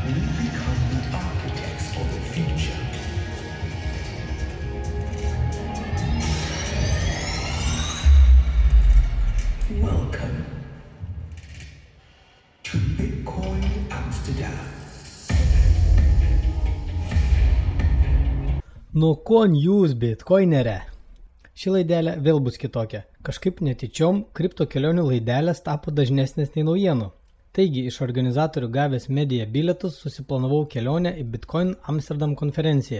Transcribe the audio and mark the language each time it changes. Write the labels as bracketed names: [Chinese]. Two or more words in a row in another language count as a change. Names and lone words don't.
[English] become the architects of the future. Welcome to Bitcoin Amsterdam. [Lithuanian] Nu ko jūs, bitcoinere? Ši laidelė vėl bus kitokia. Kažkaip netyčiom kripto kelionių laidelės tapo dažnesnės nei naujienų. Taigi, iš organizatorių gavęs media bilietus susiplanavau kelionę į Bitcoin Amsterdam konferenciją.